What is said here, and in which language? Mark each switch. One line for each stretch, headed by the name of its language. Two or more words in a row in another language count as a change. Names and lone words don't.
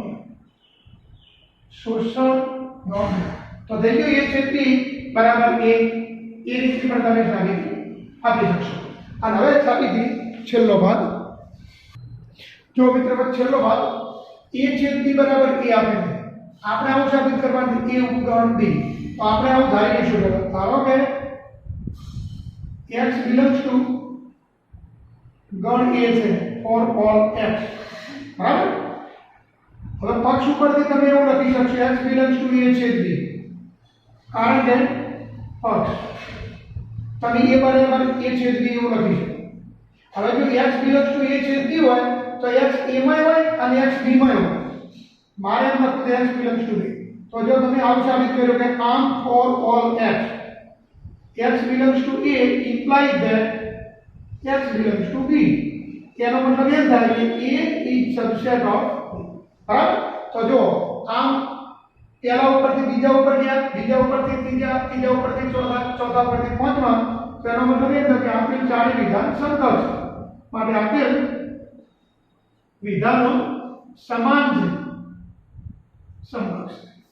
Gujarati: તો થઈ ગયું a છેદ b બરાબર a એ રીતે પણ તમે સાબિતી આપી શકશો અને હવે સાબિતી છેલ્લો ભાગ જો મિત્રો છેલ્લો ભાગ a છેદ b બરાબર a આપે છે આપણે આવું સાબિત કરવાનું a ઉપગણ b તો આપણે આવું ધારી લઈશું ધારો કે
English: x belongs to
Gujarati: ગણ a છે
English: for all x
Gujarati: બરાબર હવે પક્ષ ઉપરથી તમે એવું લખી શકશો
English: x belongs to
Gujarati: a છેદ b કારણ કે પક્ષ તમે a બરાબર a છેદ b એવું લખી શકો હવે જો
English: x belongs to
Gujarati: a છેદ b હોય તો x a માં હોય અને x b માં હોય મારે મતલબ
English: x belongs to
Gujarati: b તો જો તમે આવું સાબિત કર્યું કે આમ
English: for all x belongs to a implies that x belongs to b
Gujarati: એનો મતલબ એમ થાય કે
English: a is subset of
Gujarati: બરાબર તો જો આમ પહેલા ઉપરથી બીજા ઉપર ગયા બીજા ઉપરથી ત્રીજા ત્રીજા ઉપરથી ચોથા ઉપરથી પાંચમા તો એનો મતલબ એમ થાય કે આપેલ ચારે વિધાન સમકક્ષ છે માટે આપેલ વિધાનો સમાન છે સમકક્ષ